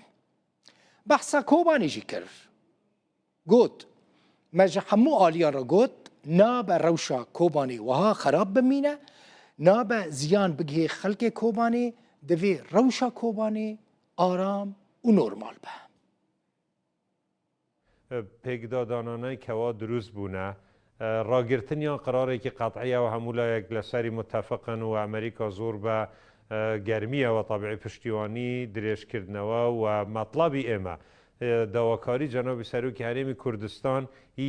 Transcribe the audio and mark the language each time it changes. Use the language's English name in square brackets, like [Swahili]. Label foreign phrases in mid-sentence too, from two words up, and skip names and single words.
[Kurdish] Behsa Kobanî jî kir. Got me ji hemû aliyan re got nabe rewşa Kobanî wiha xerab bimîne, nabe ziyan bigihê xelkê Kobanî, divê rewşa Kobanî aram û normal be. [Central Kurdish] پێکدادانانەی کەوا دروست بوونە ڕاگرتنیان قرارێکی قەتعیە و هەموو لایەک لەسەری متتەفقن و ئەمریکا زۆر بە گەرمیەوە تەبیعی پشتیوانی درێژکردنەوە و مەطلبی ئێمە داواکاری جەنابی سەرۆکی هەرێمی کوردستان هی